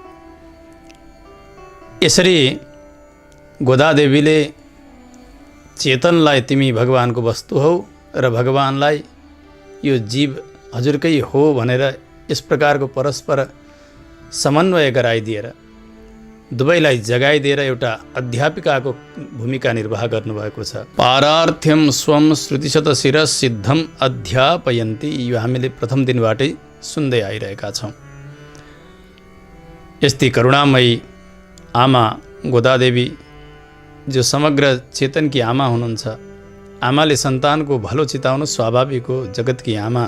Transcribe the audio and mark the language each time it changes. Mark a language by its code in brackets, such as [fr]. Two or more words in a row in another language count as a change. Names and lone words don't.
[ne] यसरी गोदादेवीले चेतनलाई तिमी भगवानको वस्तु हौ र भगवानलाई यो जीव हजुरकै हो भनेर यस प्रकारको परस्पर समन्वय गराइदिएर दुवैलाई जगाइदिएर एउटा अध्यापिकाको भूमिका निर्वाह गर्नुभएको छ। [sa] पारार्थ्यम स्वम श्रुतिशत शिरस सिद्धम अध्यापयन्ती, [ne] यो हामीले प्रथम दिनबाटै सुन्दै आइरहेका छौँ। यस्ती करुणामयी आमा गोदादेवी जो समग्र चेतनकी आमा हुनुहुन्छ, आमाले सन्तानको भलो चिताउनु स्वाभाविक हो, जगतकी आमा।